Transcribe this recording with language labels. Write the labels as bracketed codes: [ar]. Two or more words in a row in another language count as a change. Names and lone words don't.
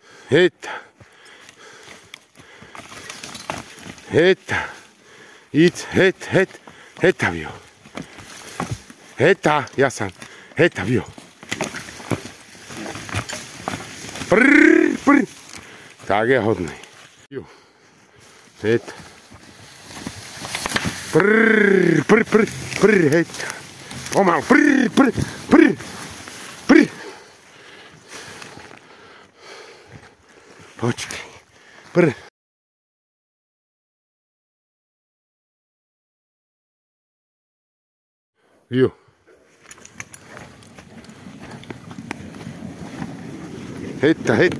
[cs] Heta. Heta. Idź, heta vio. Heta, ja sam. Heta vio. Prr. Tak je hodný. Heta. Prr, heta. Pomal, prr. Počkej. Prr. Jo. Heta.